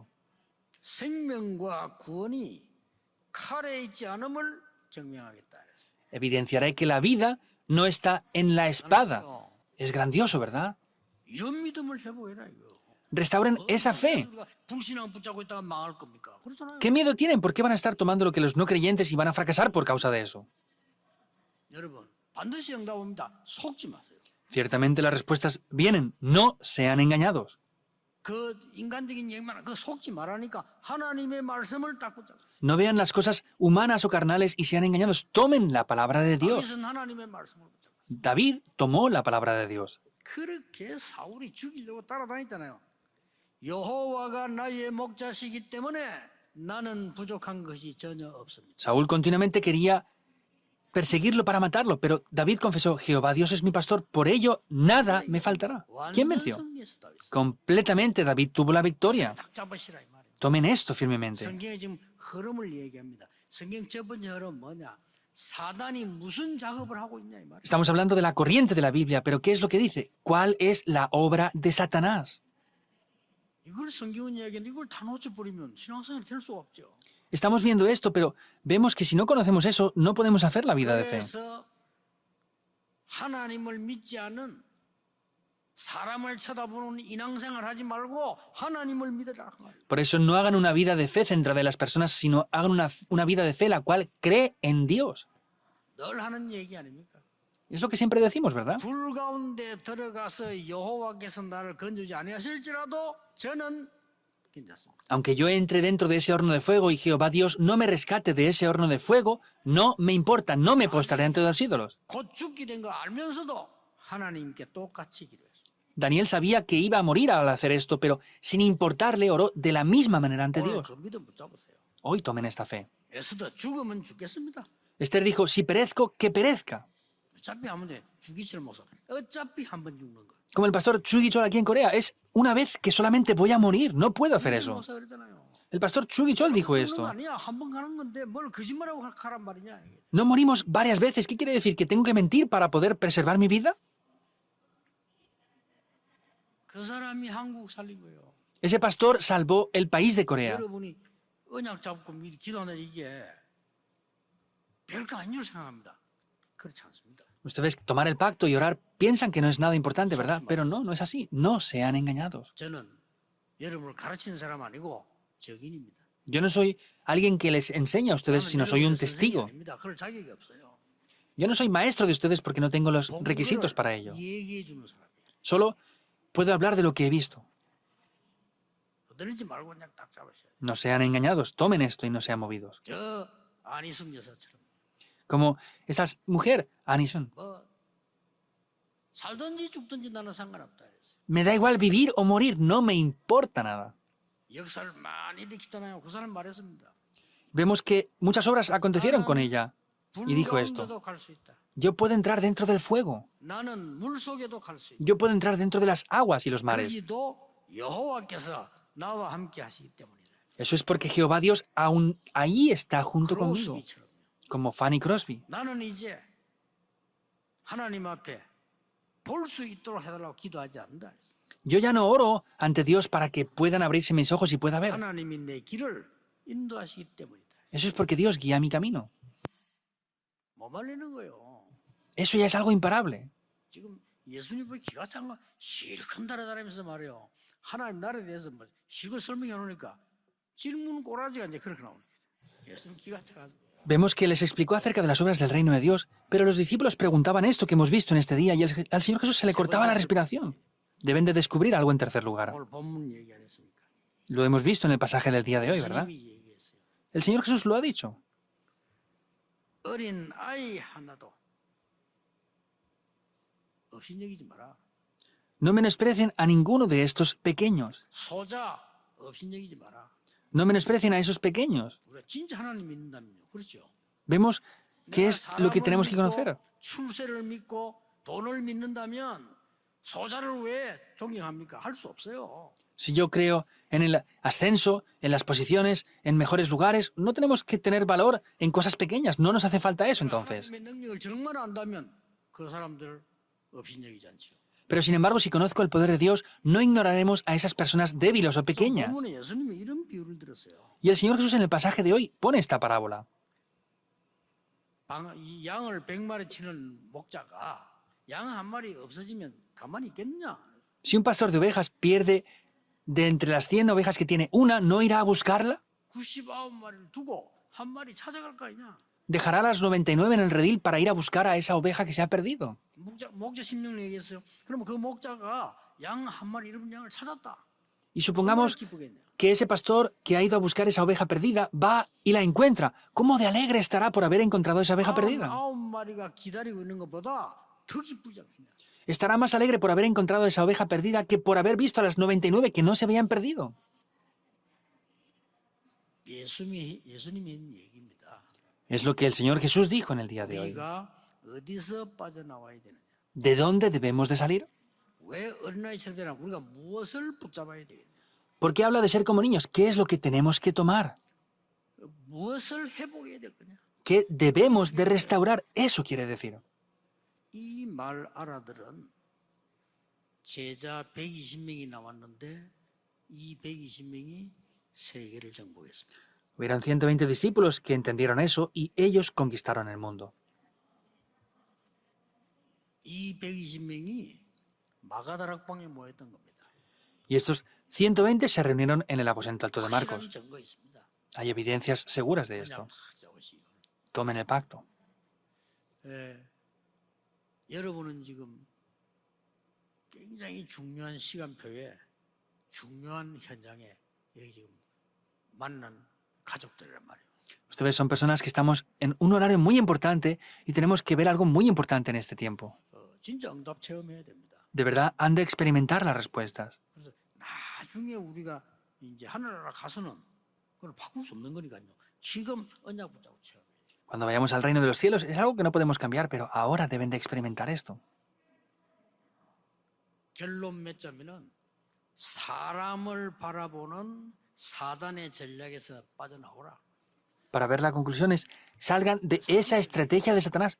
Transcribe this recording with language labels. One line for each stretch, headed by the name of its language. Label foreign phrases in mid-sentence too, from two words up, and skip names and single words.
Korean: 생명과 구원이 칼에 있지 않음을 증명하겠다.
Spanish: Evidenciaré que la vida no está en la espada. Es grandioso, ¿verdad?
Korean: 이런 믿음을 해보해라 이거.
Spanish: Restauren esa fe.
Korean: 불신앙 붙잡고 있다가 망할 겁니까? 그렇잖아요.
Spanish: ¿Qué miedo tienen? ¿Por qué van a estar tomando lo que los no creyentes y van a fracasar por causa de eso?
Korean: 여러분 반드시 응답합니다. 속지 마세요.
Spanish: Ciertamente las respuestas vienen. No sean engañados.
Korean: 그 인간적인 얘기만 그 속지 말라니까 하나님의 말씀을 딱 붙잡으세요.
Spanish: No vean las cosas humanas o carnales y sean engañados. Tomen la palabra de Dios.
Korean: 다윗은 하나님의 말씀을 붙잡았어요.
Spanish: David tomó la palabra de Dios.
Korean: 그렇게 사울이 죽이려고 따라다녔잖아요. 여호와가 나의 목자시기 때문에 나는 부족한 것이 전혀 없습니다.
Spanish: Saúl continuamente quería perseguirlo para matarlo, pero David confesó, Jehová Dios es mi pastor, por ello nada me faltará. ¿Quién venció?
Korean: 승리했어, 다윗은.
Spanish: Completamente David tuvo la victoria.
Korean: 딱 잡으시라 이 말이에요.
Spanish: Tomen esto firmemente.
Korean: 성경에 지금 흐름을 얘기합니다. 성경 첫 번째 흐름 뭐냐? 사단이 무슨 작업을 하고 있냐 이 말이에요.
Spanish: Estamos hablando de la corriente de la Biblia, pero ¿qué es lo que dice? ¿Cuál es la obra de Satanás?
Korean: 이걸 성경은 이야기하는데 이걸 다 놓쳐버리면 신앙생활이 될 수가 없죠.
Spanish: Estamos viendo esto, pero vemos que si no conocemos eso, no podemos hacer la vida de fe.
Korean: 그래서 하나님을 믿지 않은 사람을 쳐다보는 인왕생활 하지 말고 하나님을 믿으라.
Spanish: Por eso no hagan una vida de fe centrada en las personas, sino hagan una vida de fe la cual cree en Dios.
Korean: 늘 하는 얘기 아닙니까?
Spanish: Es lo que siempre decimos, ¿verdad?
Korean: 불 가운데 들어가서 여호와께서 나를 건지지 아니하실지라도 저는 괜찮습니다.
Spanish: Aunque yo entre dentro de ese horno de fuego y Jehová Dios no me rescate de ese horno de fuego, no me importa, no me postraré ante los ídolos.
Korean: 곧 죽게 된 거 알면서도 하나님께 똑같이 기도했어요.
Spanish: Daniel sabía que iba a morir al hacer esto, pero sin importarle oró de la misma manera ante
Korean: 오늘
Spanish: Dios.
Korean: 그 믿음 붙잡으세요.
Spanish: Hoy tomen esta fe.
Korean: 에스더 죽으면 죽겠습니다.
Spanish: Esther dijo, si perezco, que perezca.
Korean: 어차피 하면 돼. 죽이칠 목사. 어차피 한 번 죽는 거.
Spanish: Como el pastor Chu Gichol aquí en Corea, es una vez que solamente voy a morir, no puedo hacer
Korean: 죽이칠
Spanish: eso.
Korean: 목사 그러잖아요.
Spanish: El pastor Chu Gichol dijo
Korean: 죽는 거
Spanish: esto.
Korean: 아니야. 한 번 가는 건데 뭘 거짓말하고 가란 말이냐.
Spanish: ¿No morimos varias veces? ¿Qué quiere decir? ¿Que tengo que mentir para poder preservar mi vida?
Korean: 그 사람이 한국 살린 거예요.
Spanish: Ese pastor salvó el país de Corea.
Korean: 여러분이 언약 잡고 기도하는 이게 별거 아닌 줄 생각합니다. 그렇지 않습니다.
Spanish: Ustedes tomar el pacto y orar piensan que no es nada importante, ¿verdad? Pero no, no es así. No sean engañados.
Korean: 저는 여러분을 가르치는 사람 아니고 적인입니다.
Spanish: Yo no soy alguien que les enseña a ustedes, sino soy un testigo.
Korean: 아닙니다. 그럴 자격이 없어요.
Spanish: Yo no soy maestro de ustedes porque no tengo los requisitos para ello.
Korean: 얘기해 주는 사람이에요.
Spanish: Solo puedo hablar de lo que he visto.
Korean: 거들리지 말고 그냥 딱 잡으셔야 돼요.
Spanish: No sean engañados, tomen esto y no sean movidos.
Korean: 저 안희숙 여사처럼
Spanish: Como esta mujer, Anison.
Korean: 뭐 살든지 죽든지 나는 상관없다 그랬어요.
Spanish: Me da igual vivir o morir, no me importa nada.
Korean: 역사를 많이 일으켰잖아요. 그 사람 말했습니다.
Spanish: Vemos que muchas obras acontecieron con ella.
Korean: 불
Spanish: Y dijo esto.
Korean: 가운데도 갈 수 있다.
Spanish: Yo puedo entrar dentro del fuego.
Korean: 나는 물 속에도 갈 수 있다.
Spanish: Yo puedo entrar dentro de las aguas y los mares.
Korean: 거기도 여호와께서 나와 함께 하시기 때문이다.
Spanish: Eso es porque Jehová Dios aún ahí está junto conmigo.
Korean: 크로스비처럼요.
Spanish: Como Fanny Crosby.
Korean: 나는 이제 하나님 앞에 볼 수 있도록 해달라고 기도하지 않는다.
Spanish: Yo ya no oro ante Dios para que puedan abrirse mis ojos y pueda ver.
Korean: 하나님이 내 길을 인도하시기 때문이다.
Spanish: Eso es porque Dios guía mi camino.
Korean: 뭐 말리는 거예요.
Spanish: Eso ya es algo imparable.
Korean: 지금 예수님의 기가 찬 거 실컷 달아다니면서 말이에요. 하나님 나라에 대해서 뭐 실컷 설명해 놓으니까 질문 꼬라지가 이제 그렇게 나오는 거예요. 예수님 기가 차가지고.
Spanish: Vemos que les explicó acerca de las obras del reino de Dios, pero los discípulos preguntaban esto que hemos visto en este día y al Señor Jesús se le cortaba la respiración. Deben de descubrir algo en tercer lugar.
Korean: 오늘 본문 얘기 안 했습니까?
Spanish: Lo hemos visto en el pasaje del día de hoy, ¿verdad?
Korean: 예수님이 얘기했어요.
Spanish: El Señor Jesús lo ha dicho.
Korean: 어린 아이 하나도 없인 여기지 마라.
Spanish: No menosprecien a ninguno de estos pequeños.
Korean: 소자 없인 여기지 마라.
Spanish: No menosprecien a esos pequeños.
Korean: 우리가 진짜 하나님 믿는다면요. 그렇죠?
Spanish: Vemos qué
Korean: 내가
Spanish: es lo que
Korean: 사람을
Spanish: tenemos que
Korean: 믿고
Spanish: conocer.
Korean: 출세를 믿고 돈을 믿는다면 소자를 왜 존경합니까? 할 수 없어요.
Spanish: Si yo creo en el ascenso, en las posiciones, en mejores lugares, no tenemos que tener valor en cosas pequeñas. No nos hace falta eso entonces.
Korean: 하나님의 능력을 정말 안다면 그 사람들 없인 여기지 않죠.
Spanish: Pero sin embargo, si conozco el poder de Dios, no ignoraremos a esas personas débiles o pequeñas.
Korean: 본문에 예수님이 이런 비유를 들었어요.
Spanish: Y el Señor Jesús en el pasaje de hoy pone esta parábola.
Korean: 이 양을 100마리 치는 목자가 양 한 마리 없어지면 가만히 있겠느냐?
Spanish: Si un pastor de ovejas pierde de entre las 100 ovejas que tiene una, ¿no irá a buscarla?
Korean: 99마리를 두고 한 마리 찾아갈 거 아니냐?
Spanish: ¿Dejará las 99 en el redil para ir a buscar a esa oveja que se ha perdido?
Korean: 목자 심령을 얘기했어요. 그러면 그 목자가 양 한 마리 잃은 양을 찾았다.
Spanish: Y
Korean: 얼마나
Spanish: supongamos
Korean: 기쁘겠냐?
Spanish: que ese pastor que ha ido a buscar esa oveja perdida va y la encuentra. ¿Cómo de alegre estará por haber encontrado esa oveja perdida?
Korean: 99마리가 기다리고 있는 것보다 더 기쁘지 않겠냐?
Spanish: Estará más alegre por haber encontrado esa oveja perdida que por haber visto a las 99 que no se habían perdido.
Korean: 예수님이 한 얘기입니다.
Spanish: Es lo que el Señor Jesús dijo en el día de hoy.
Korean: 우리가 어디서 빠져나와야 되느냐?
Spanish: ¿De dónde debemos de salir?
Korean: 왜 어린아이처럼 되나? 우리가 무엇을 붙잡아야 되느냐?
Spanish: ¿Por qué habla de ser como niños? ¿Qué es lo que tenemos que tomar?
Korean: 무엇을 회복해야 될 거냐?
Spanish: ¿Qué debemos de restaurar? Eso quiere decir.
Korean: 이 말 알아들은 제자 120명이 나왔는데 이 120명이 세계를 정복했습니다.
Spanish: Hubieron 120 discípulos que entendieron eso y ellos conquistaron el mundo.
Korean: 이 120명이 마가다락방에 모였던 겁니다.
Spanish: Y estos 120 se reunieron en el aposento alto de
Korean: 확실한
Spanish: Marcos.
Korean: 증거 있습니다.
Spanish: Hay evidencias seguras de
Korean: 그냥
Spanish: esto.
Korean: 다 적으시오.
Spanish: Tomen el pacto.
Korean: 여러분은 지금 굉장히 중요한 시간표에 중요한 현장에 여기 지금 만난 가족들이란 말이에요.
Spanish: Ustedes son personas que estamos en un horario muy importante y tenemos que ver algo muy importante en este tiempo.
Korean: 진짜 응답 체험해야 됩니다.
Spanish: De verdad, han de experimentar las respuestas.
Korean: 그래서 나중에 우리가 이제 하늘나라 가서는 그걸 바꿀 수 없는 거니까요. 지금 언약 붙잡고 체험해야 돼요.
Spanish: Cuando vayamos al reino de los cielos es algo que no podemos cambiar, pero ahora deben de experimentar esto.
Korean: 결론 맺자면은 사람을 바라보는 사단의 전략에서 빠져나오라.
Spanish: Para ver la conclusión es, salgan de esa estrategia de Satanás.